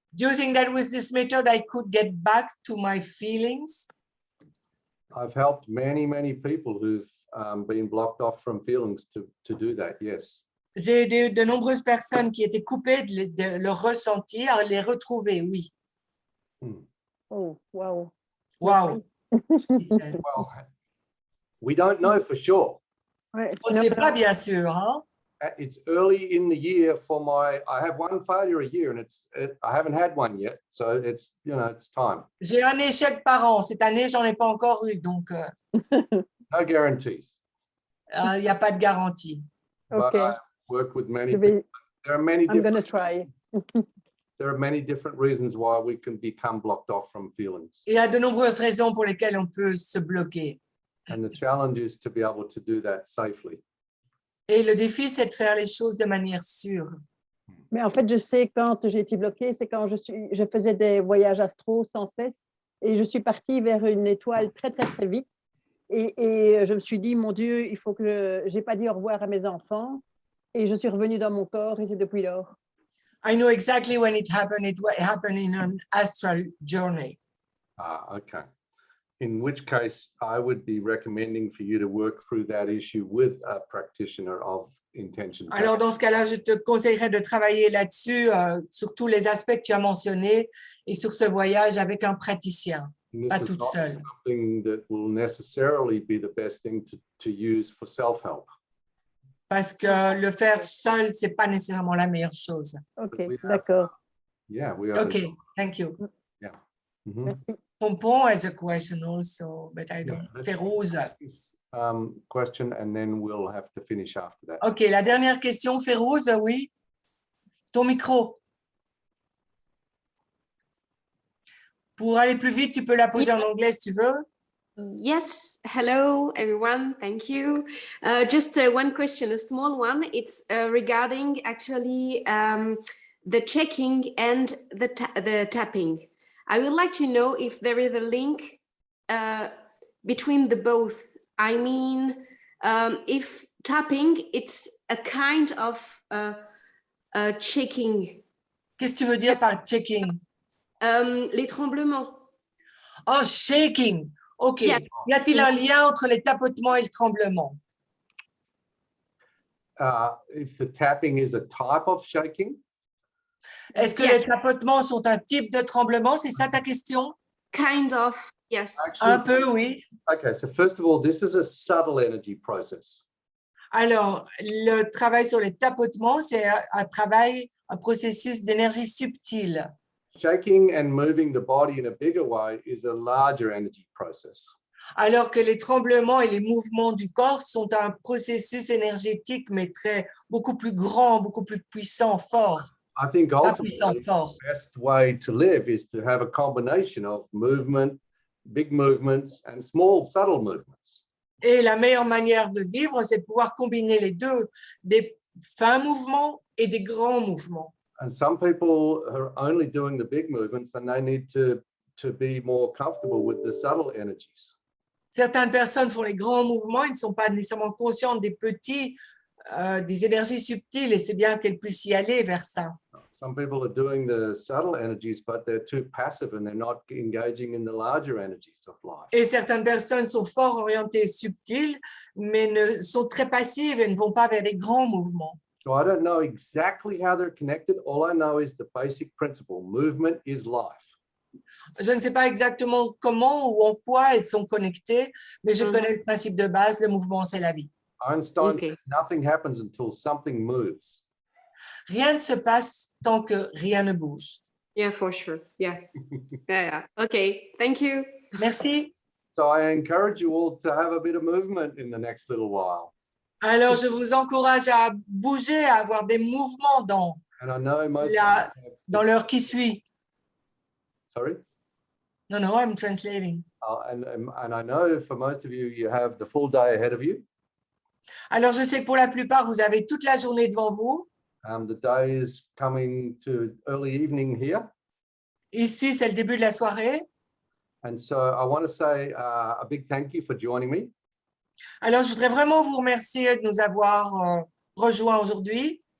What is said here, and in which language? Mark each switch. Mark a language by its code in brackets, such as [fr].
[en] Do you think that with this method, I could get back to my feelings? I've helped many people who've been blocked off from feelings to do that, yes. [fr] J'ai aidé de nombreuses personnes qui étaient coupées de leur ressenti à les retrouver, oui. [en] Oh, wow. Wow. Well, we don't know for sure. [fr] On ne sait pas bien sûr, hein? [en] It's early in the year for I have one failure a year, and I haven't had one yet, so it's, it's time. [fr] J'ai un échec par an. Cette année, j'en ai pas encore eu, donc [en] no guarantees. [fr] Il n'y a pas de garantie. [en] But Okay. I work with many people. There are many I'm going to try. There are many different reasons why we can become blocked off from feelings. [fr] Il y a de nombreuses raisons pour lesquelles on peut se bloquer. [en] And the challenge is to be able to do that safely. [fr] Et le défi, c'est de faire les choses de manière sûre. Mais en fait, je sais quand j'ai été bloquée, c'est quand je faisais des voyages astro sans cesse et je suis partie vers une étoile très vite. Et je me suis dit, mon Dieu, il faut que j'ai pas dit au revoir à mes enfants. Et je suis revenue dans mon corps et c'est depuis lors. [en] I know exactly when it happened. It happened in an astral journey. Ah, okay. In which case, I would be recommending for you to work through that issue with a practitioner of intention. [fr] Alors, dans ce cas-là, je te conseillerais de travailler là-dessus, sur tous les aspects que tu as mentionnés et sur ce voyage avec un praticien, pas toute seule. [en] Something that will necessarily be the best thing to use for self-help. [fr] Parce que le faire seul, c'est pas nécessairement la meilleure chose. Ok, d'accord. [en] Yeah, we have. Okay, thank you. Yeah. [fr] Merci. [en] Pompon has a question also, but I don't. Férouz. Question, and then we'll have to finish after that. [fr] Ok, la dernière question, Férouz, oui. Ton micro. Pour aller plus vite, tu peux la poser en anglais si tu veux. [en] Yes, hello everyone, thank you. Just one question, a small one. It's regarding actually the checking and the tapping. I would like to know if there is a link between the both. I mean, if tapping, it's a kind of checking. [fr] Qu'est-ce que tu veux dire par checking? Les tremblements. [en] Oh, shaking. OK. Yeah. [fr] Y a-t-il un lien entre les tapotements et le tremblement? [en] If the tapping is a type of shaking? [fr] Est-ce que les tapotements sont un type de tremblement? C'est ça ta question? [en] Kind of, yes. Actually, [fr] un peu, oui. [en] Okay, so first of all, this is a subtle energy process. [fr] Alors, le travail sur les tapotements, c'est un processus d'énergie subtile. [en] Shaking and moving the body in a bigger way is a larger energy process. [fr] Alors que les tremblements et les mouvements du corps sont un processus énergétique, mais beaucoup plus grand, beaucoup plus puissant, fort. [en] I think ultimately the best way to live is to have a combination of movement, big movements, and small, subtle movements. [fr] Et la meilleure manière de vivre, c'est de pouvoir combiner les deux, des fins mouvements et des grands mouvements. [en] And some people are only doing the big movements, and they need to be more comfortable with the subtle energies. [fr] Certaines personnes font les grands mouvements, ils ne sont pas nécessairement conscientes des petits, des énergies subtiles, et c'est bien qu'elles puissent y aller vers ça. [en] Some people are doing the subtle energies, but they're too passive and they're not engaging in the larger energies of life. [fr] Et certaines personnes sont fort orientées subtiles, mais sont très passives et ne vont pas vers les grands mouvements. [en] So I don't know exactly how they're connected. All I know is the basic principle: movement is life. [fr] Je ne sais pas exactement comment ou en quoi elles sont connectées, mais je connais le principe de base, le mouvement, c'est la vie. [en] Einstein said nothing happens until something moves. [fr] Rien ne se passe tant que rien ne bouge. [en] Yeah, for sure. Yeah. Yeah. Okay, thank you. [fr] Merci. [en] So I encourage you all to have a bit of movement in the next little while. [fr] Alors, je vous encourage à bouger, à avoir des mouvements [en] And I know most [fr] dans l'heure qui suit. [en] Sorry? No, no, I'm translating. And I know for most of you, you have the full day ahead of you. [fr] Alors, je sais que pour la plupart, vous avez toute la journée devant vous. [en] The day is coming to early evening here. [fr] Ici, c'est le début de la soirée. [en] And so I want to say a big thank you for joining me. [fr] Alors, je voudrais vraiment vous remercier de nous avoir rejoints aujourd'hui.